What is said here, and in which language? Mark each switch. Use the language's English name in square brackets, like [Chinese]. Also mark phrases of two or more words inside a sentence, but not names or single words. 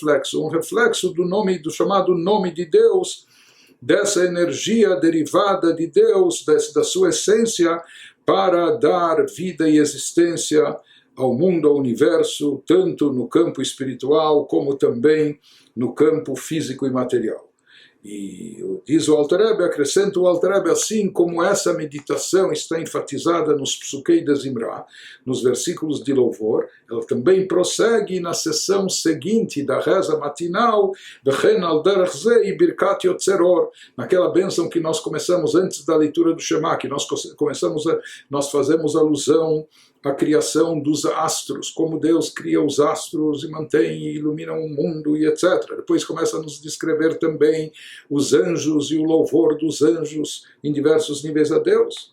[Portuguese] do nome, do chamado nome de Deus, dessa energia derivada de Deus, da sua essência, para dar vida e existência ao mundo, ao universo, tanto no campo espiritual como também no campo físico e material. E diz o Alter Rebbe, acrescenta o Alter Rebbe, assim como essa meditação está enfatizada nos Psukei de Zimra, nos versículos de louvor, ela também prossegue na sessão seguinte da reza matinal, [Hebrew] וכן על דרך זה [Portuguese] e Birkat Yotzeror, naquela bênção que nós começamos antes da leitura do Shema, que nós fazemos alusão a criação dos astros, como Deus cria os astros e mantém e ilumina o mundo e etc. Depois começa a nos descrever também os anjos e o louvor dos anjos em diversos níveis a Deus.